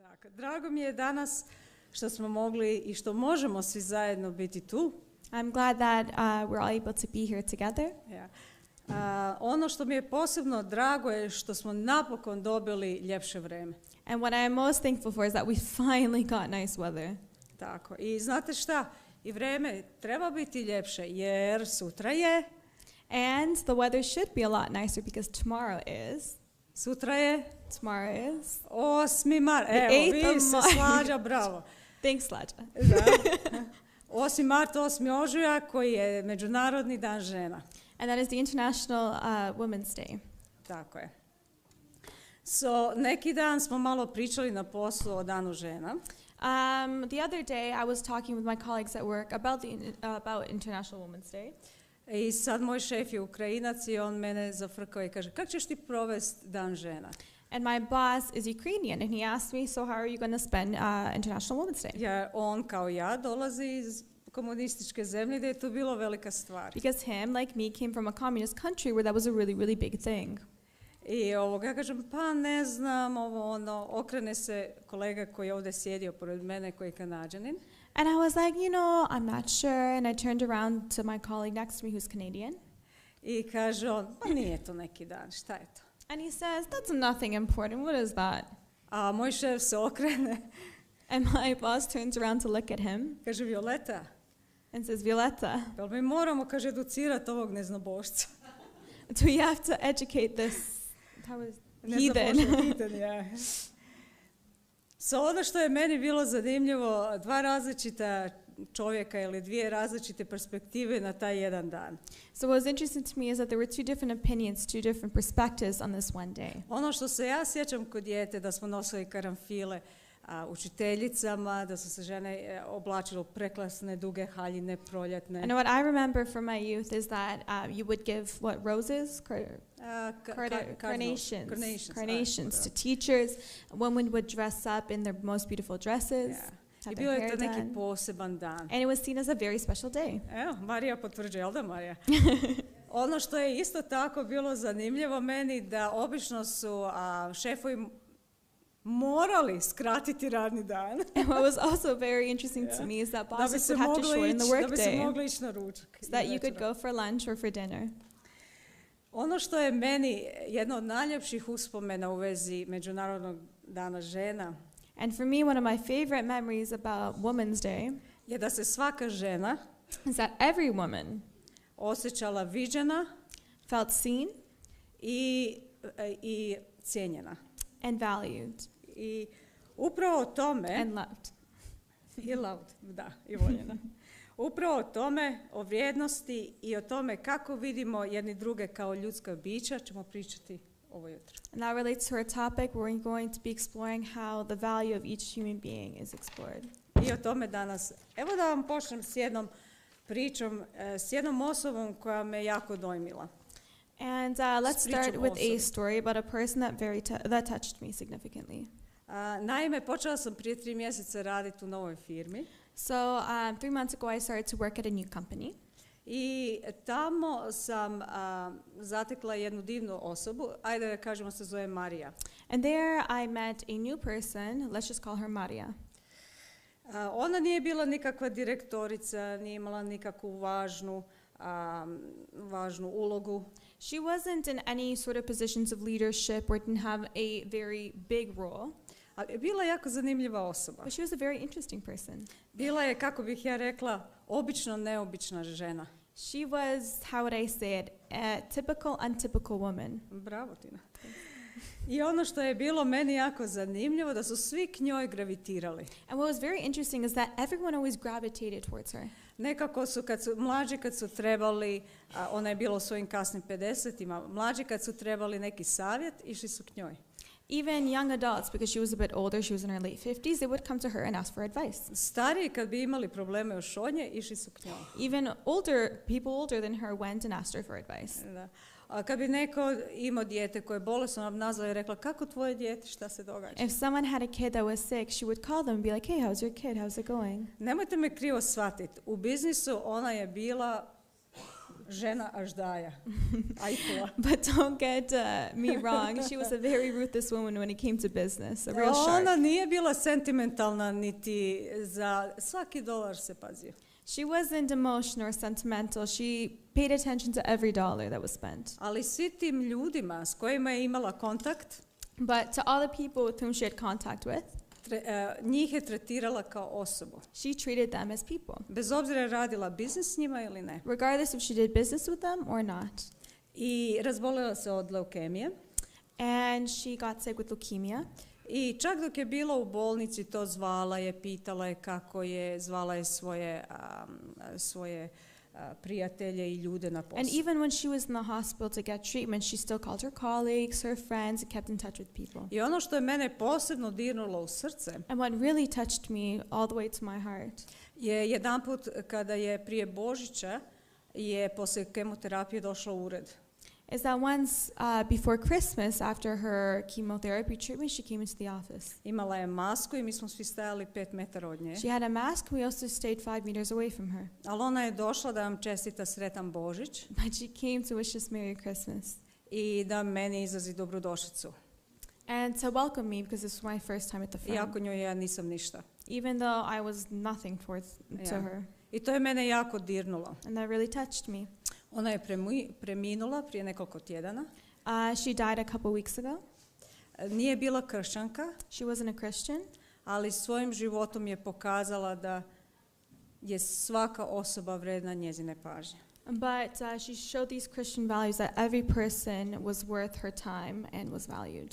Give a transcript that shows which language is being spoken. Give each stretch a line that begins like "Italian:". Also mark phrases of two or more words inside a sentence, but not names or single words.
Croatian: Tako, drago mi je danas što smo mogli i što možemo svi zajedno biti tu.
English: I'm glad that we're all able to be here together.
Croatian: Ono što mi je posebno drago je što smo napokon dobili ljepše vreme.
English: And what I am most thankful for is that we finally got nice weather.
Croatian: Tako, i znate šta? I vreme treba biti ljepše jer sutra je.
English: And the weather should be a lot nicer because tomorrow is.
Croatian: Sutra je.
English: Tomorrow is.
Croatian: 8. mart. Evo, vi se slađa, bravo.
English: Thanks, Slađa.
Croatian: Da. 8. mart, 8. ožujak koji je Međunarodni dan žena.
English: And that is the International Women's Day.
Croatian: Tako je. Neki dan smo malo pričali na poslu o danu žena.
English: The other day I was talking with my colleagues at work about International Women's Day.
Croatian: I sad moj šef je Ukrajinac i on mene zafrkao i kaže, kako ćeš ti provesti dan žena?
English: And my boss is Ukrainian and he asked me, so how are you going to spend International Women's Day?
Croatian: Ja, on kao ja dolazi iz komunističke zemlje gdje je to bilo velika stvar.
English: Because him, like me, came from a communist country where that was a really, really big thing.
Croatian: I ja kažem, pa ne znam, okrene se kolega koji je ovdje sjedio pored mene, koji je Kanađanin.
English: And I was like, I'm not sure. And I turned around to my colleague next to me who's Canadian.
Croatian: I kaže on, pa nije to neki dan, šta je to?
English: And he says, that's nothing important, what is that?
Croatian: A moj šef se okrene.
English: And my boss turns around to look at him.
Croatian: Kaže, Violeta.
English: And says, Violeta.
Croatian: Jel mi moramo, kaže, educirati ovog neznabošca.
English: Do we have to educate this heathen?
Croatian: Ono što je meni bilo zanimljivo, dva različita čovjeka ili dvije različite perspektive na taj jedan dan.
English: So what was interesting to me is that there were two different opinions, two different perspectives on this one day.
Croatian: Ono što se ja sjećam kod dijete, da smo nosili karanfile učiteljicama, da su se žene oblačile u prekrasne duge haljine proljetne.
English: And what I remember from my youth is that you would give roses, carnations to teachers. Women would dress up in their most beautiful dresses.
Croatian: I bio je to neki poseban dan.
English: And it was seen as a very special day.
Croatian: Evo, Marija potvrđuje, jel da Marija? Ono što je isto tako bilo zanimljivo meni, da obično su šefovi morali skratiti radni dan.
English: And what was also very interesting to me is that bosses would have to shorten the work day.
Croatian: Da bi se mogli ići na ručak.
English: So that you could go for lunch or for dinner.
Croatian: Ono što je meni jedno od najljepših uspomena u vezi Međunarodnog dana žena,
English: and for me, one of my favorite memories about Women's Day
Croatian: je da se svaka žena
English: is that every woman
Croatian: osjećala viđena,
English: felt seen,
Croatian: i cijenjena.
English: And valued.
Croatian: I upravo o tome
English: and loved. I loved,
Croatian: da, i voljena. Upravo o tome, o vrijednosti i o tome kako vidimo jedni druge kao ljudska bića ćemo pričati ovo jutro.
English: And that relates to our topic where we're going to be exploring how the value of each human being is explored.
Croatian: I o tome danas. Evo da vam počnem s jednom pričom, s jednom osobom koja me jako dojmila.
English: And let's start with a story about a person that touched me significantly.
Croatian: Naime, počela sam prije 3 mjeseca raditi u novoj firmi.
English: So 3 months ago I started to work at a new company.
Croatian: I tamo sam zatekla jednu divnu osobu, ajde da kažemo se zove Marija.
English: And there I met a new person, let's just call her Maria.
Croatian: Ona nije bila nikakva direktorica, nije imala nikakvu važnu ulogu.
English: She wasn't in any sort of positions of leadership or didn't have a very big role.
Croatian: Ali bila je jako zanimljiva osoba.
English: But she was a very interesting person.
Croatian: Bila je, kako bih ja rekla, obično neobična žena.
English: She was, how would I say it, a typical, untypical woman.
Croatian: Bravo, Tina. I ono što je bilo meni jako zanimljivo, da su svi k njoj gravitirali.
English: And what was very interesting is that everyone always gravitated towards her.
Croatian: Nekako su, mlađi kad su trebali, ona je bila u svojim kasnim 50-ima, mlađi kad su trebali neki savjet, išli su k njoj.
English: Even young adults, because she was a bit older, she was in her late 50s, they would come to her and ask for advice.
Croatian: Stariji kad bi imali probleme još od nje, išli su k njoj.
English: Even people older than her went and asked her for advice.
Croatian: Da. A kad bi neko imao dijete koje je bolesno, ona bi nazvala i rekla, kako tvoje dijete, šta se događa?
English: If someone had a kid that was sick, she would call them and be like, hey, how's your kid, how's it going?
Croatian: Nemojte me krivo shvatiti, u biznisu ona je bila žena aždaja. Ajkula.
English: But don't get me wrong. She was a very ruthless woman when it came to business. A real shark.
Croatian: Ona nije bila sentimentalna niti za svaki dolar se pazio.
English: She wasn't emotional or sentimental. She paid attention to every dollar that was spent.
Croatian: Ali svi tim ljudima s kojima je imala kontakt,
English: But to all the people with whom she had contact with,
Croatian: njih je tretirala kao osobu.
English: she treated them as people,
Croatian: Bez obzira je radila biznis s njima ili ne.
English: regardless if she did business with them or not.
Croatian: I razbolila se od leukemije.
English: And she got sick with leukemia.
Croatian: I čak dok je bila u bolnici, to zvala je, pitala je kako je, zvala je svoje prijatelje i ljude na poslu.
English: And even when she was in the hospital to get treatment, she still called her colleagues, her friends, and kept in touch with people.
Croatian: I ono što je mene posebno dirnulo u srce
English: And what really touched me all the way to my heart
Croatian: je jedanput kada je prije Božića je poslije kemoterapije došla u ured.
English: is that once before Christmas, after her chemotherapy treatment, she came into the office.
Croatian: Imala je masku i mi smo svi stajali 5 metara od nje.
English: She had a mask. We also stayed 5 meters away from her.
Croatian: Ali ona je došla da nam čestita sretan Božić
English: But she came to wish us Merry Christmas
Croatian: i da meni izrazi dobrodošlicu.
English: and to welcome me because this was my first time at the front.
Croatian: Iako njoj ja nisam ništa.
English: Even though I was nothing to
Croatian: Ja.
English: her.
Croatian: I to je mene jako dirnulo.
English: And that really touched me.
Croatian: Ona je preminula prije nekoliko tjedana.
English: She died a couple weeks ago.
Croatian: Nije bila kršćanka,
English: She wasn't a Christian,
Croatian: ali svojim životom je pokazala da je svaka osoba vredna njezine pažnje.
English: but she showed these Christian values that every person was worth her time and was valued.